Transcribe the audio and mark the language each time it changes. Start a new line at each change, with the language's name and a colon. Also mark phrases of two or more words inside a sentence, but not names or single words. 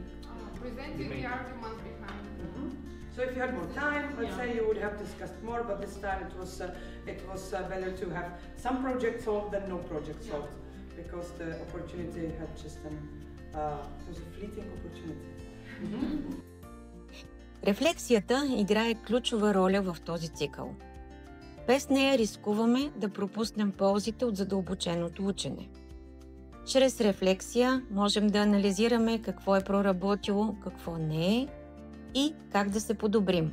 English: Presenting the arguments behind. So if you had more time, let's say you would have discussed more, but this time it was better to have some project solved than no project solved, because the opportunity had just it was a fleeting opportunity.
Bulgarian: Рефлексията играе ключова роля в този цикъл. Без нея рискуваме да пропуснем ползите от задълбоченото учене. Чрез рефлексия можем да анализираме какво е проработило, какво не е и как да се подобрим.